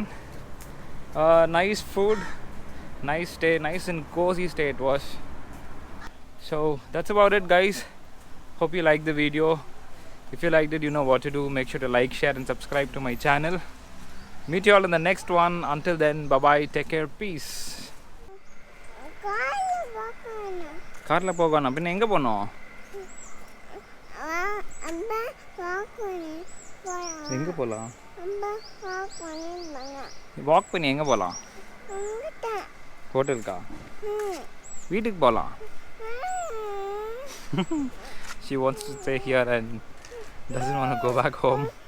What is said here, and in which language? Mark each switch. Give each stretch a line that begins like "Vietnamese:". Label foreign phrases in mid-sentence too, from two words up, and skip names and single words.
English: Nice food, nice stay, nice and cozy stay it was. So that's about it, guys. Hope you liked the video. If you liked it, you know what to do. Make sure to like, share and subscribe to my channel. Meet you all in the next one. Until then, bye bye, take care, peace.
Tamil: கார்ல போகணா பின்ன எங்க போனோம் எங்க போலாம் walk பண்ணி எங்க போலாம் ஹோட்டலுக்கா வீட்டுக்கு போலாம்
English: she wants to stay here and doesn't want to go back home